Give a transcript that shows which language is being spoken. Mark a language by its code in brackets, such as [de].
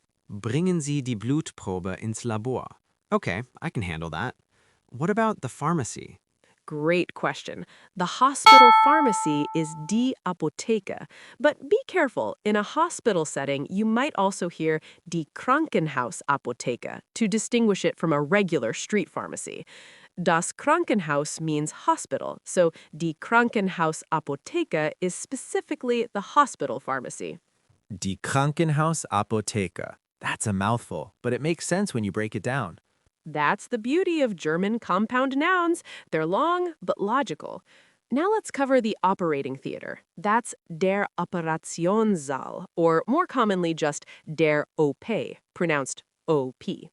[de] Bringen Sie die Blutprobe ins Labor. [en] Okay, I can handle that. What about the pharmacy? Great question. The hospital pharmacy is die Apotheke. But be careful, in a hospital setting, you might also hear die Krankenhausapotheke to distinguish it from a regular street pharmacy. Das Krankenhaus means hospital, so die Krankenhausapotheke is specifically the hospital pharmacy. [de] Die Krankenhausapotheke. [en] That's a mouthful, but it makes sense when you break it down. That's the beauty of German compound nouns. They're long, but logical. Now let's cover the operating theater. That's der Operationssaal, or more commonly just der OP, pronounced OP.